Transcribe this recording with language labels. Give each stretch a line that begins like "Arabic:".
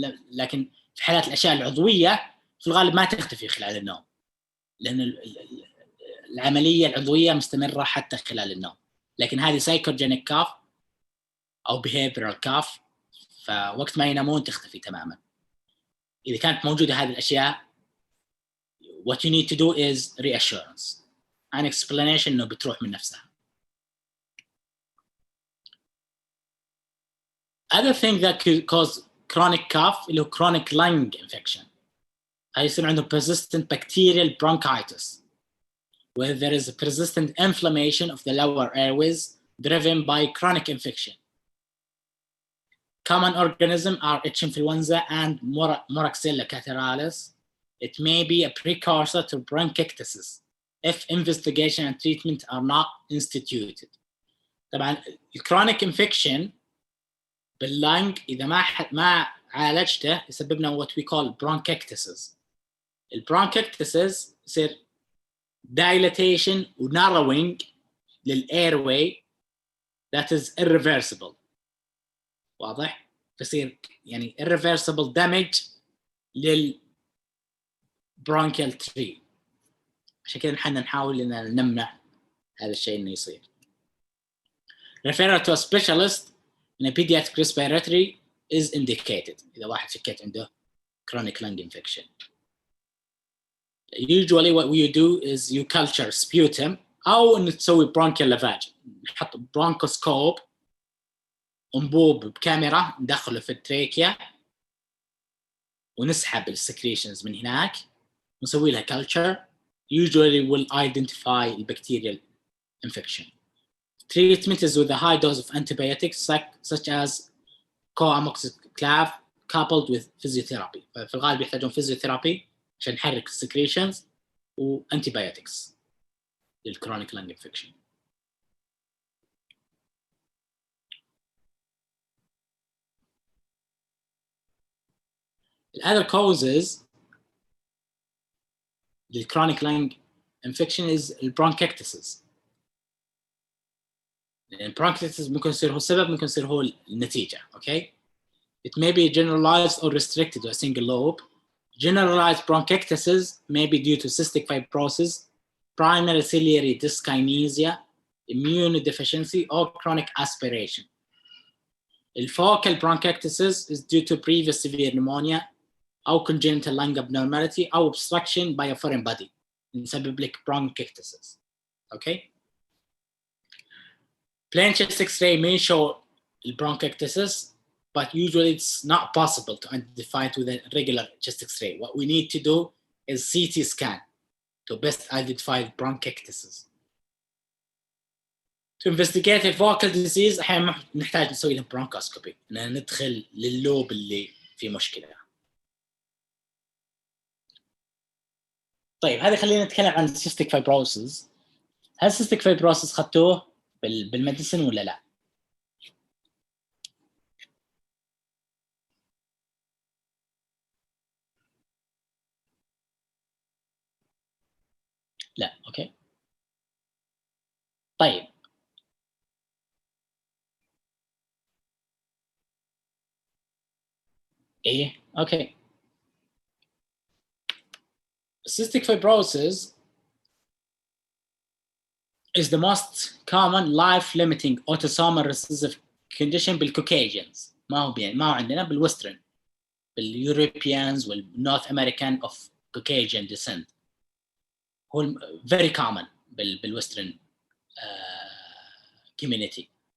Arabic: لكن في حالات الاشياء العضويه في الغالب ما تختفي خلال النوم لان العمليه العضويه مستمره حتى خلال النوم. لكن هذه سايكوجينيك كاف او behavioral كاف، فوقت ما ينامون تختفي تماما. اذا كانت موجوده هذه الاشياء
English: what you need to do is reassurance and explanation
Arabic: انه بتروح من نفسها.
English: Other thing that could cause chronic cough
Arabic: اللي هو
English: chronic lung infection.
Arabic: هيصير عنده
English: persistent bacterial bronchitis where there is a persistent inflammation of the lower airways driven by chronic infection. Common organisms are H. influenza and Moraxella catarrhalis. It may be a precursor to bronchiectasis if investigation and treatment are not instituted.
Arabic: طبعا chronic infection باللنج إذا ما عالجته يسبب لنا
English: what we call
Arabic: bronchiectasis. البرونكيكتسز يصير dilatation و narrowing للairway
English: that is irreversible.
Arabic: واضح؟ فيصير يعني irreversible damage للbronchial tree. عشان كده نحن نحاول إن نمنع هذا الشيء إنه يصير.
English: Referral to a specialist in a pediatric respiratory is indicated
Arabic: إذا واحد شكيت عنده
English: chronic lung infection. Usually what you do is you culture sputum
Arabic: أو إنه تسوي
English: bronchial lavage.
Arabic: نحط bronchoscope أنبوب بكاميرا ندخله في التريكيا ونسحب السكريشنز من هناك ونسوي لها culture.
English: Usually will identify the bacterial infection. Treatment is with a high dose of antibiotics such as co-amoxiclav coupled with physiotherapy.
Arabic: في الغالب يحتاجون physiotherapy عشان نحرك السكريشنز و antibiotics للchronic lung infection.
English: The other causes the chronic lung infection is bronchiectasis.
Arabic: bronchiectasis ممكن يصير هو السبب ممكن يصير هو النتيجة.
English: Okay, it may be generalized or restricted to a single lobe. Generalized bronchiectasis may be due to cystic fibrosis, primary ciliary dyskinesia, immunodeficiency, or chronic aspiration. Focal bronchiectasis is due to previous severe pneumonia أو congenital lung abnormality أو obstruction by a foreign body
Arabic: يسبب لك
English: bronchiectasis. Okay. Plain chest X-ray may show bronchiectasis but usually it's not possible to identify it with a regular chest X-ray. What we need to do is CT scan to best identify bronchiectasis. To investigate the vocal disease
Arabic: احيانا نحتاج نسوي له bronchoscopy، ان ندخل لللوب اللي فيه مشكله. طيب هذه خلينا نتكلم عن cystic fibrosis. هل cystic fibrosis خدتوه بالميديسن ولا لا؟ لا. اوكي طيب ايه اوكي.
English: Cystic fibrosis is the most common life-limiting autosomal recessive condition
Arabic: بالكوكيجنز. ما هو عندنا بالوسترن، باليوروبيانز والنورث امريكان
English: of Caucasian descent.
Arabic: هو
English: very common
Arabic: بالوسترن community.